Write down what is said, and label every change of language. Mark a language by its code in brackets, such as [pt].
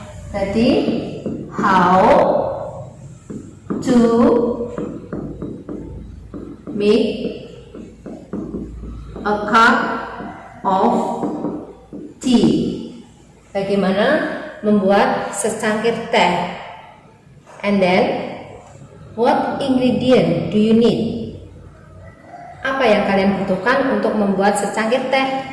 [id] Tadi, [en] how to make a cup of tea. [id] Bagaimana membuat secangkir teh. [en] And then, what ingredient do you need? [id] Apa yang kalian butuhkan untuk membuat secangkir teh?